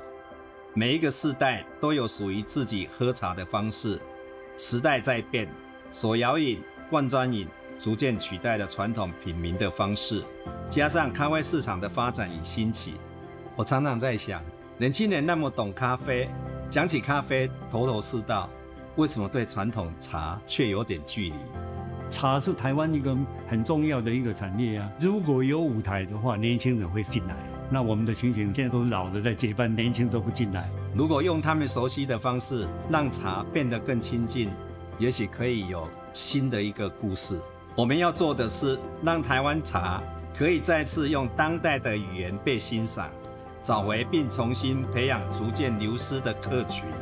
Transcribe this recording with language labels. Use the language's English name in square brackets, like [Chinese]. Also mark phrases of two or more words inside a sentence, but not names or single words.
[Chinese] 每一個世代都有屬於自己喝茶的方式，時代在變，手搖飲、罐裝飲逐漸取代了傳統品茗的方式，加上咖啡市場的發展與興起，我常常在想，年輕人那麼懂咖啡，講起咖啡頭頭是道，為什麼對傳統茶卻有點距離？茶是台灣一個很重要的一個產業啊，如果有舞台的話，年輕人會進來。那我們的情形現在都是老的在接班，年輕都不進來。如果用他們熟悉的方式，讓茶變得更親近，也許可以有新的一個故事。我們要做的是，讓台灣茶可以再次用當代的語言被欣賞，找回並重新培養逐漸流失的客群。